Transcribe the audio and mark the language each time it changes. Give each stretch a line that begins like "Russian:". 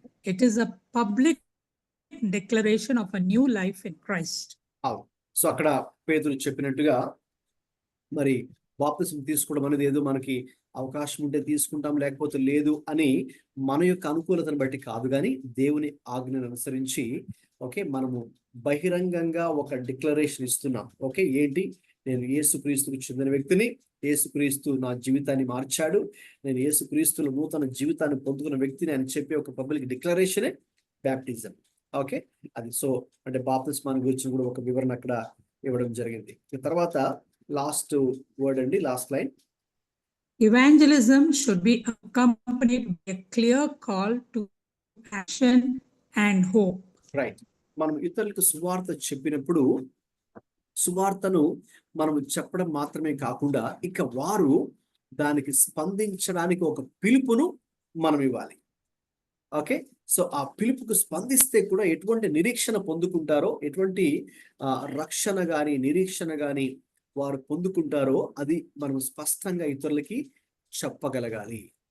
English: It is a public declaration of a new life in Christ.
Telugu: So అక్కడ పేతురు చెప్పినట్టుగా మరి బాప్తిసం తీసుకోవడం అనేది ఏదో మనకి అవకాశం ఉంటే తీసుకుంటాం లేకపోతే లేదు అని మన యొక్క అనుకూలతను బట్టి కాదు, కానీ దేవుని ఆజ్ఞను అనుసరించి ఓకే మనము బహిరంగంగా ఒక డిక్లరేషన్ ఇస్తున్నాం. ఓకే, ఏంటి? నేను యేసుక్రీస్తుకు చెందిన వ్యక్తిని, యేసుక్రీస్తు నా జీవితాన్ని మార్చాడు, నేను యేసుక్రీస్తులో నూతన జీవితాన్ని పొందుకున్న వ్యక్తిని అని చెప్పి ఒక పబ్లిక్ డిక్లరేషనే బ్యాప్టిజం. ఓకే, అది సో అంటే బాప్తిస్మాన్ని గురించి కూడా ఒక వివరణ అక్కడ ఇవ్వడం జరిగింది. తర్వాత లాస్ట్ వర్డ్ అండి, last line.
English: Evangelism should be accompanied by a clear call to action and hope.
Telugu: Right, మనం ఇతరులకు సువార్త చెప్పినప్పుడు సువార్తను మనం చెప్పడం మాత్రమే కాకుండా ఇక వారు దానికి స్పందించడానికి ఒక పిలుపును మనం ఇవ్వాలి. ఓకే, సో ఆ పిలుపుకు స్పందిస్తే కూడా ఎటువంటి నిరీక్షణ పొందుకుంటారో, ఎటువంటి రక్షణ గాని నిరీక్షణ గాని వారు పొందుకుంటారో అది మనం స్పష్టంగా ఇతరులకి చెప్పగలగాలి.